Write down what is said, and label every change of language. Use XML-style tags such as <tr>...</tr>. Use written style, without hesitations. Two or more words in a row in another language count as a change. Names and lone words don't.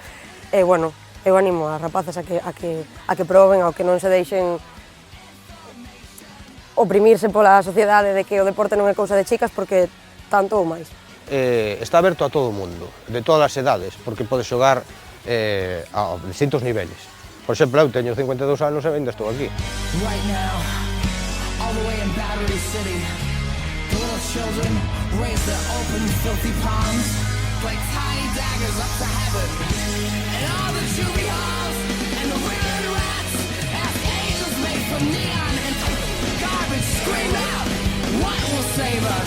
<gl>E, bueno, eu animo as rapazas a que proben, ao que non se deixen oprimirse pola sociedade de que o deporte non é cousa de chicas, porque tanto ou máis. Está aberto a todo o mundo, de todas as edades, porque pode xogar a distintos niveles. Por exemplo, eu teño 52 anos e ainda estou aquí.</gl> <en>Right now, all the way in Battery City, the little children raise their open, filthy palms like tiny daggers up to heaven. And all the juvie halls and the weird rats ask angels made from neon and garbage scream out, what will save us?</en>